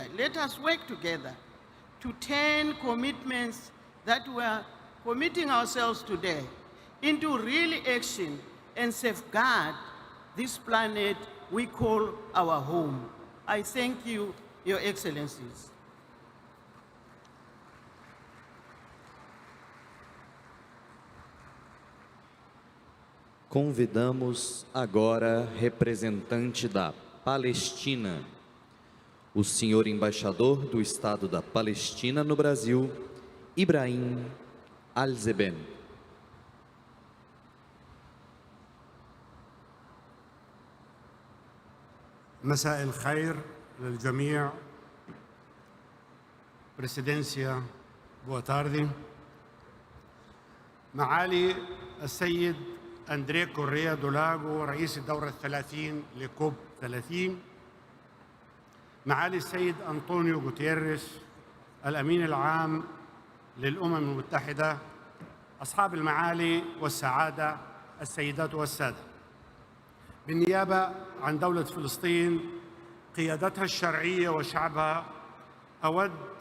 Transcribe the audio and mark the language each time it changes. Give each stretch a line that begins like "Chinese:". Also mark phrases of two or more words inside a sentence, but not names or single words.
English: Let us work together to turn commitments that we are committing ourselves today into real action and safeguard this planet we call our home. I thank you, Your Excellencies.
Portuguese: Convidamos agora representante da Palestina, o senhor embaixador do Estado da Palestina no Brasil, Ibrahim Al-Zeben.
Arabic: مساء الخير للجميع.
Portuguese: بريسيدنسيا boa tarde.
Arabic: معالي السيد أندريه كوريا دولاغو رئيس الدورة 30 لكوب 30، معالي السيد أنطونيو غوتيريس الأمين العام للأمم المتحدة، أصحاب المعالي والسعادة السيدات والسادة، بالنيابة عن دولة فلسطين قيادتها الشرعية وشعبها، أود